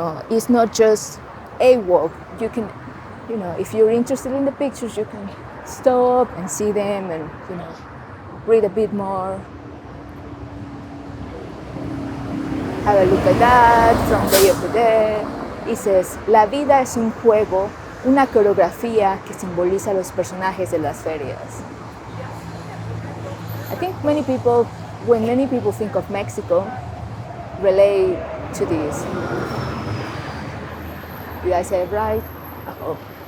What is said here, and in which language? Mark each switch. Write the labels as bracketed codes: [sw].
[en] It's not just a walk. You can, if you're interested in the pictures, you can stop and see them and, read a bit more. Have a look at that from Day of the Dead. It says, [es] la vida es un juego, una coreografía que simboliza a los personajes de las ferias. [en] I think when many people think of Mexico, relate to this. Did I say it right? Oh.